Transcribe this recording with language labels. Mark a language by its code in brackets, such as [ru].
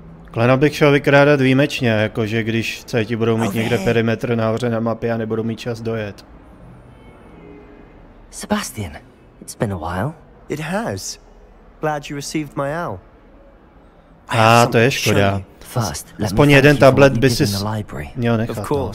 [cs] Kleno bych šel vykrádat výjimečně, jakože když ti budou mít někde perimetr nahoře na mapě a nebudou mít čas dojet. [en] Sebastian, it's been a while. It has. Glad you received my owl. [cs] To je škoda. Aspoň jeden tablet by si měl nechat.